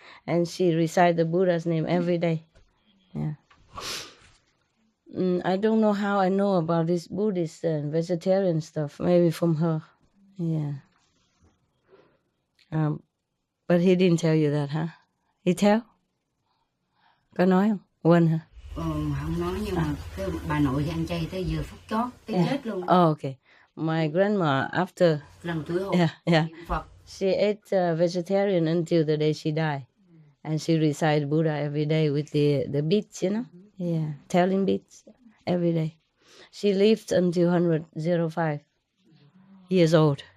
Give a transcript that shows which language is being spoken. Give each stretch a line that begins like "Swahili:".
English: And she recite the Buddha's name every day. Yeah. I don't know how I know about this Buddhist and vegetarian stuff. Maybe from her. Yeah. But he didn't tell you that, huh? He tell?
Vietnamese: Có nói không? Quên hả? Không nói nhưng mà cái bà nội thì ăn chay tới giờ phút chót tới chết luôn.
English: Oh, okay. My grandma, after lần tuổi hôn, yeah, she ate vegetarian until the day she died, and she recited Buddha every day with the beads, you know. Yeah, telling beads every day. She lived until 105 years old.